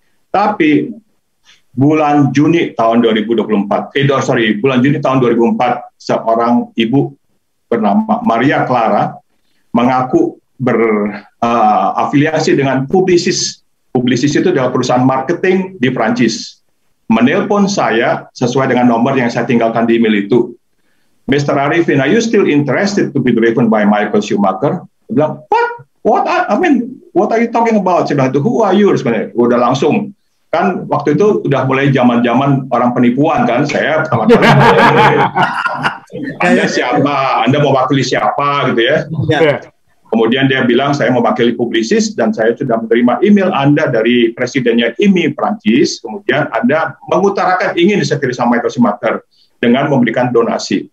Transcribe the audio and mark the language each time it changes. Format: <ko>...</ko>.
<id>Tapi bulan Juni tahun 2024, bulan Juni tahun 2004, seorang ibu bernama Maria Clara mengaku berafiliasi dengan Publicis. Publicis itu adalah perusahaan marketing di Prancis. Menelpon saya sesuai dengan nomor yang saya tinggalkan di email itu.</id> <en>Mr. Arifin, are you still interested to be driven by Michael Schumacher?</en> <id>Dia bilang,</id> <en>what are you talking about?</en> <id>Saya bilang,</id> <en>who are you?</en> <id>Sebenarnya udah langsung. Kan waktu itu udah mulai zaman-zaman orang penipuan kan, saya pertama-kali Anda siapa, Anda mau wakili siapa gitu ya. Kemudian dia bilang saya mewakili Publicis dan saya sudah menerima email Anda dari presidennya IMI Prancis, kemudian Anda mengutarakan ingin disopiri sama Michael Schumacher dengan memberikan donasi.</id>